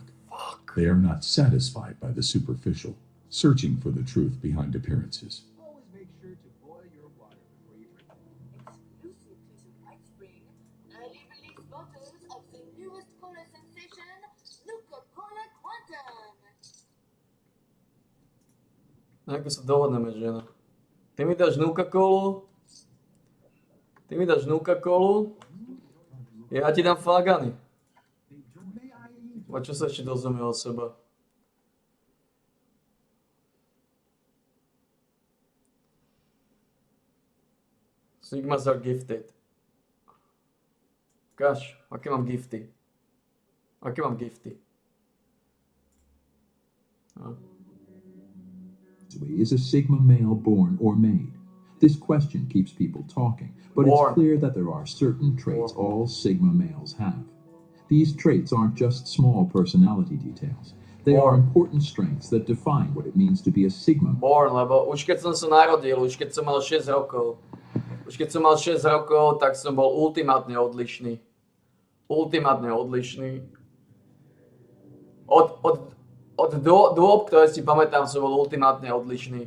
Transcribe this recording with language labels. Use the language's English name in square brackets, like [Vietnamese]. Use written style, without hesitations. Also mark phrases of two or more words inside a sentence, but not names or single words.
[English] They are not satisfied by the superficial, searching for the truth behind appearances. Always make sure to boil your water before you drink it. Exclusive to White Spring, early release bottles of the newest cola sensation, Nuka-Cola Quantum. [Slovak] Ako sa dohodneme, žena. Ty mi dáš Nuka-Colu, ja ti dám Fagany. A čo sa ešte dozvieme o seba? [English] Sigmas are gifted. Gosh, [Slovak] aké mám gifty? [English] No. Is a Sigma male born or made? This question keeps people talking, but Born. it's clear that there are certain traits all Sigma males have. These traits aren't just small personality details. They are important strengths that define what it means to be a Sigma. Born, [Slovak] lebo už keď som sa narodil, už keď som mal 6 rokov, tak som bol ultimátne odlišný. Od dôb, ktoré si pamätám, som bol ultimátne odlišný.